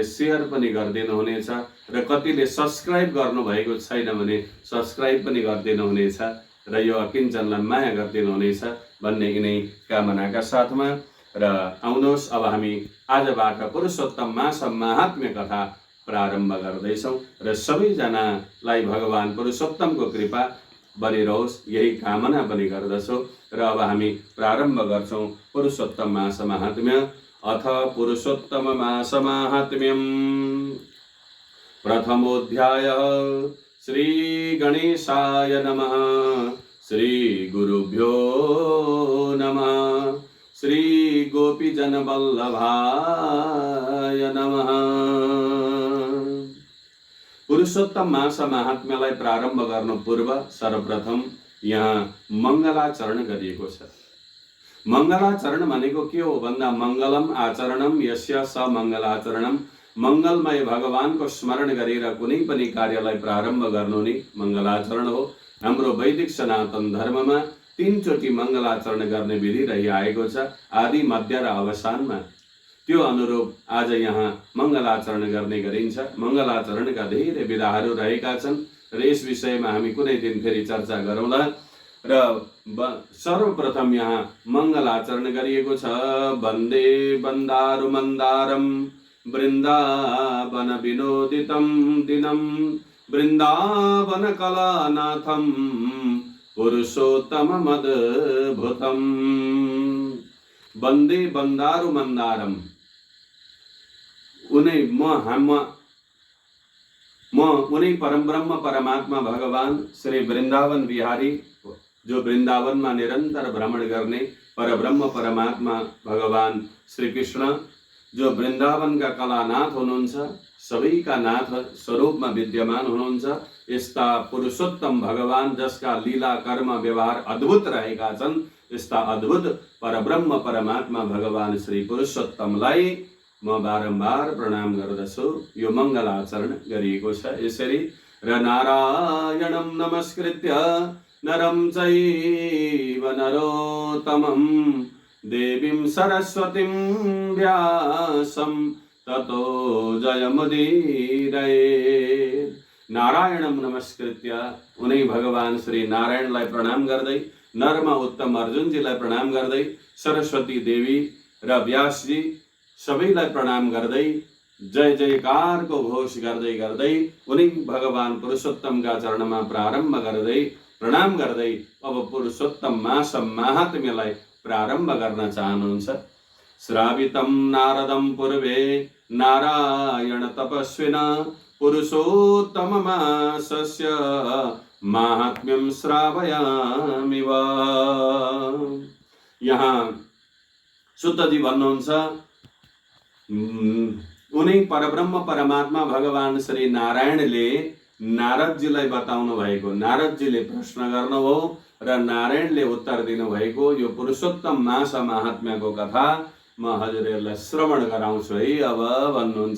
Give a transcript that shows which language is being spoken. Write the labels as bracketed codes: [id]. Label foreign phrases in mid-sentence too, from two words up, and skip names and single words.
[ne] सेयर पनि गरिदिनुहुनेछ र कतिले सब्सक्राइब गर्नुभएको छैन भने सब्सक्राइब पनि गरिदिनुहुनेछ र यो अकिञ्चनलाई माया गरिदिनुहुनेछ भन्ने यिनै कामनाका साथमा र आउनुहोस् अब हामी आजबाट पुरुषोत्तम मास महात्म्य कथा प्रारम्भ गर्दैछौँ र सबैजनालाई भगवान पुरुषोत्तमको कृपा बनिरहोस् यही कामना पनि गर्दछौँ। र अब हामी प्रारम्भ गर्छौँ पुरुषोत्तम मास महात्म्य। [sa] अथ पुरुषोत्तम मास महात्म्यम्। प्रथमोऽध्यायः। श्री गणेशाय नमः। श्री गुरुभ्यो नमः। श्री गोपीजन वल्लभाय नमः। [ne] पुरुषोत्तम मास महात्म्यलाई प्रारम्भ गर्नु पूर्व सर्वप्रथम यहाँ मङ्गलाचरण गरिएको छ। मङ्गलाचरण भनेको के हो भन्दा [sa] मङ्गलम आचरणम यस्य स मङ्गलाचरणम। [ne] मङ्गलमय भगवानको स्मरण गरेर कुनै पनि कार्यलाई प्रारम्भ गर्नु नै मङ्गलाचरण हो। हाम्रो वैदिक सनातन धर्ममा 3 चोटि मङ्गलाचरण गर्ने विधि रहिआएको छ, आदि मध्य र अवसानमा। त्यो अनुरूप आज यहाँ मङ्गलाचरण गर्ने गरिन्छ। मङ्गलाचरणका धेरै विधाहरू रहेका छन् र यस विषयमा हामी कुनै दिन फेरि चर्चा गरौँला। र सर्वप्रथम यहाँ मङ्गलाचरण गरिएको छ। [sa] वन्दे वन्दारु मन्दारम वृन्दावन विनोदितं दिनं वृन्दावन कलानाथं पुरुषोत्तमम् अद्भुतं। वन्दे वन्दारु मन्दारम। [ne] उनै उनै परमब्रह्म परमात्मा भगवान श्री वृन्दावन बिहारी, जो वृन्दावनमा निरन्तर भ्रमण गर्ने परब्रह्म परमात्मा भगवान श्री कृष्ण, जो वृन्दावनका कलानाथ हुनुहुन्छ, सबैका नाथ स्वरूपमा विद्यमान हुनुहुन्छ, यस्ता पुरुषोत्तम भगवान जसका लीला कर्म व्यवहार अद्भुत रहेका छन्, यस्ता अद्भुत परब्रह्म परमात्मा भगवान श्री पुरुषोत्तमलाई म बारम्बार प्रणाम गर्दछु। यो मङ्गलाचरण गरिएको छ यसरी। [sa] र नारायणं नमस्कृत्य नरं चैव नरोत्तमं देवीं सरस्वतीं व्यासं ततो जयमुदीरयेत्। नारायणं नमस्कृत्य, [ne] उनै भगवान श्री नारायणलाई प्रणाम गर्दै, नरमा उत्तम अर्जुनजीलाई प्रणाम गर्दै, सरस्वती देवी र व्यासजी सबैलाई प्रणाम गर्दै, जय जयकारको घोष गर्दै गर्दै उनी भगवान पुरुषोत्तमका चरणमा प्रारम्भ गर्दै प्रणाम गर्दै अब पुरुषोत्तम मास महात्म्यलाई प्रारम्भ गर्न चाहनुहुन्छ। [sa] श्रावितं नारदं पूर्वे नारायण तपस्विना पुरुषोत्तम मासस्य महात्म्यं श्रावयामि वा। [ne] यहाँ सुतजी भन्नुहुन्छ उनी परब्रह्म परमात्मा भगवान श्री नारायणले नारदजीलाई बताउनु भएको, नारदजीले प्रश्न गर्नुभयो र नारायणले उत्तर दिनुभएको यो पुरुषोत्तम मास महात्म्यको कथा म हजुरहरूलाई श्रवण गराउँछु है अब भन्नुहुन्छ।